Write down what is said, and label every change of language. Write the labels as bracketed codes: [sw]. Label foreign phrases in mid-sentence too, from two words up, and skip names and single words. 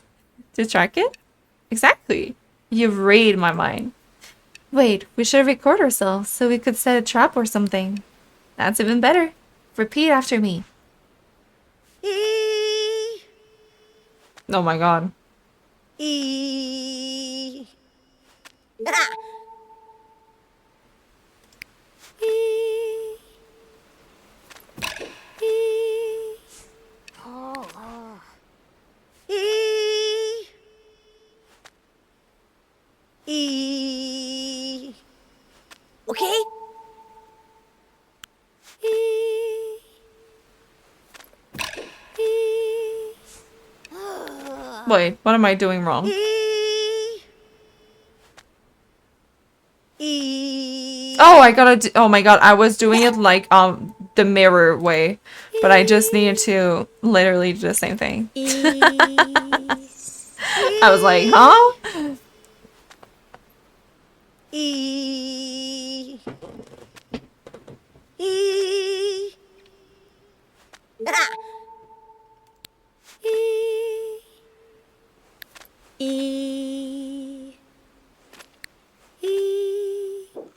[en] To track it? Exactly. You read my mind. Wait, we should record ourselves so we could set a trap or something. That's even better. Repeat after me. E. Oh my god. E. Oh. E. Okay? Wait, what am I doing wrong? Oh, I gotta do, oh my god, I was doing it like the mirror way, but I just needed to literally do the same thing. I was like, huh? E. E. E. E.